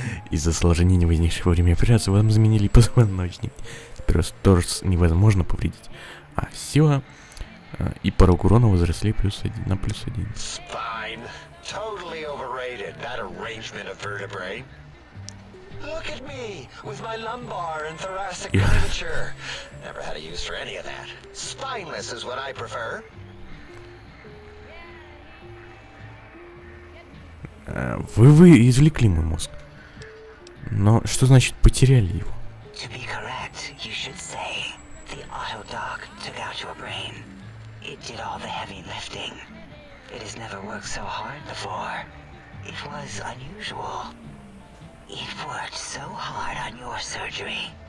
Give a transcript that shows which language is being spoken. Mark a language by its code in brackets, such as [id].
[ru] Из-за осложнений, возникших во время операции, вам заменили позвоночник. Теперь вас торс невозможно повредить. А сила и порог урона возросли на плюс 1. [en] spine. Totally overrated, that arrangement of vertebrae. Look at me, with my lumbar and thoracic curvature. Never had a use for any of that. Spineless is what I prefer. [ru] Вы извлекли мой мозг. Но что значит потеряли его? [en] To be correct, you should say the auto dock took out your brain. It did all the heavy lifting. It has never worked so hard before. It was unusual. It worked so hard on your surgery.